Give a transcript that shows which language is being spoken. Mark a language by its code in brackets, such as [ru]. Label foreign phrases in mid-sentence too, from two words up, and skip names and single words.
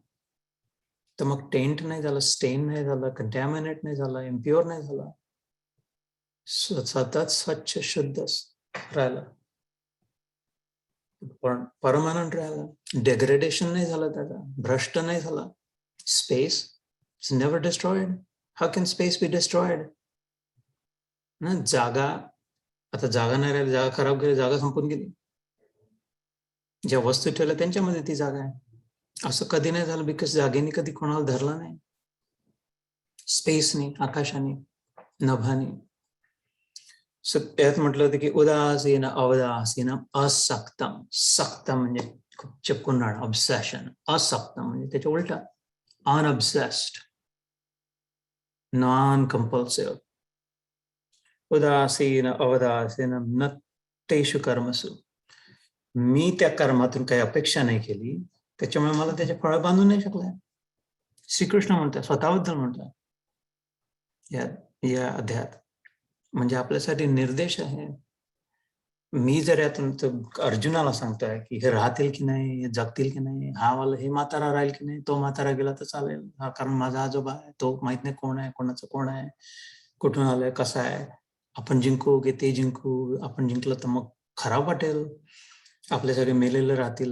[mr] तर मग टेंट नाही झालं, स्टेन नाही झालं, कंटॅमिनेट नाही झालं, इम्प्युअर नाही झालं, सतत स्वच्छ शुद्ध राहिलं, पण परमनंट राहिलं, डेग्रेडेशन नाही झालं, त्याचा भ्रष्ट नाही झाला. [en] Space is never destroyed. How can space be destroyed? [mr] ना जागा, आता जागा नाही राहिली, जागा खराब गेली, जागा संपून गेली. ज्या वस्तू ठेवल्या त्यांच्यामध्ये ती जागा आहे. असं कधी नाही झालं, बिकॉज जागेने कधी कोणाला धरलं नाही, स्पेसने, आकाशाने, नभाने. त्यात म्हटलं होतं की [sa] उदासीन अवदासीन असक्तम. [mr] सक्तम म्हणजे खूप चिपकून राहणं, ऑब्सेशन. असक्तम म्हणजे त्याच्या उलटा [en] unobsessed, non compulsive. [sa] उदासीन अवदासीन न तेषु कर्मसु. [mr] मी त्या कर्मातून काही अपेक्षा नाही केली, त्याच्यामुळे मला त्याचे फळ बांधू नाही शकलाय. श्रीकृष्ण म्हणतात, स्वतःबद्दल म्हणतात या अध्यायात. म्हणजे आपल्यासाठी निर्देश आहे. मी जर यातून अर्जुनाला सांगतोय की हे राहतील की नाही, हे जगतील की नाही, हे म्हातारा राहील की नाही, तो म्हातारा गेला तर चालेल, हा कारण माझा आजोबा आहे, तो माहित नाही कोण आहे, कोणाचं कोण आहे, कुठून आलंय, कसं आहे, आपण जिंकू की ते जिंकू, आपण जिंकलं तर मग खराब वाटेल, आपले सगळे मेलेले राहतील.